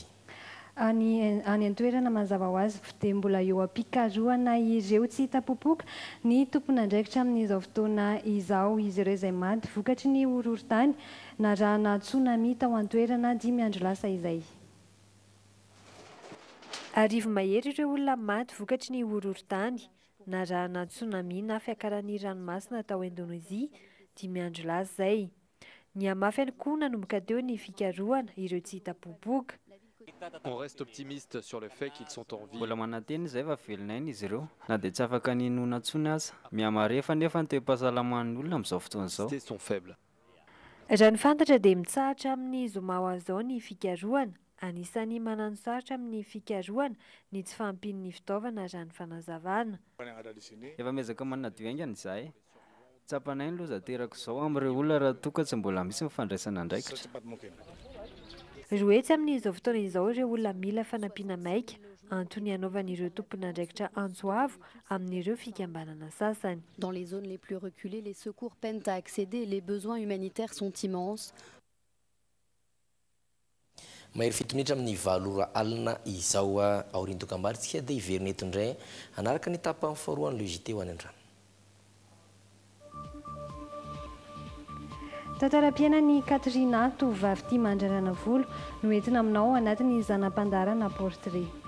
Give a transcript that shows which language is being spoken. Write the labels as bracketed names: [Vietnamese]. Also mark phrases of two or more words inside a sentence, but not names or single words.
[Malagasy] Any an-toerana mazava ho azy dia mbola eo am-pikarohana ireo tsy hita popoka ny tompon'andraikitra amin'izao fotoana izao izy ireo izay maty vokatry ny horohorontany narahana tsunami tao an-toerana 5 andro lasa izay. Arivo mahery ireo olona maty vokatry ny horohorontany narahana tsunami na fiakaran'ny ranomasina tao Indonésia 5 andro lasa izay. Ny amafy ihany koa nanomboka teo ny fikarohana ireo tsy hita popoka. [French] On reste optimiste sur le fait qu'ils sont en vie. [Malagasy] Mbola mananteny izay fa velonaina izy ireo na dia tsy afaka ninona ntsony aza miamarefa nefa ny toe-pahasalaman'ny olona amin'izao fotoana izao. [French] Sont faibles. [Malagasy] Raha ny fantatra dia mitsahatra amin'ny zoma ho azao ny fikarohana. Anisan'ny manano sarotra amin'ny fikarohana ny tsy fahampian'ny fitaovana raha ny fanazavana. Efa mezaka manadio aingana izahay. Tsapanay ny loza terako izao amin'ireo olona raha toka tsy mbola misy mifandraisana andraikitra. Roetsy amin'izao fotoana izao ireo olona mila fanampiana maika antony hanaovan'ireo tompon'andraikitra antsoavo amin'ireo fikambanana sasany. [French] Dans les zones les plus reculées, les secours peinent à accéder et les besoins humanitaires sont immenses. [Malagasy] Mahery fito minitra amin'ny 7 alina izao aoriany dokam-barotsika dia iverina eto indray anaraka ny tapany faharoa ny logité ho any an-drano. Tantaram-piainan'ny Katrina tovovavy tia mandrandrana volo no entina aminao anatin'ny zanam-pandarana portrait.